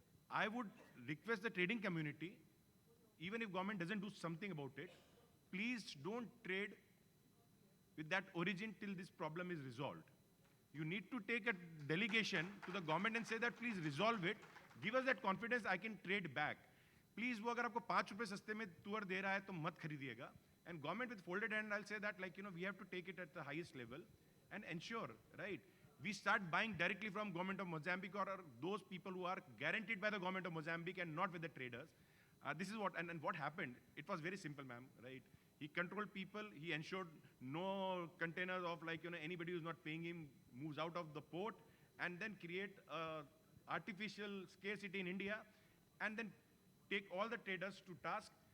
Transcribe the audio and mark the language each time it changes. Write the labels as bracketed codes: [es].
[en] I would request the trading community, even if government doesn't do something about it, please don't trade with that origin till this problem is resolved. You need to take a delegation to the government and say that please resolve it. Give us that confidence, I can trade back. [hi] Please, वो अगर आपको 5 रुपए सस्ते में तुअर दे रहा है तो मत खरीदिएगा. [en] And government with folded hand, I'll say that we have to take it at the highest level and ensure, right, we start buying directly from government of Mozambique or those people who are guaranteed by the government of Mozambique and not with the traders. This is what, and what happened, it was very simple, ma'am, right? He controlled people, he ensured no containers of anybody who's not paying him moves out of the port, and then create artificial scarcity in India, and then take all the traders to task.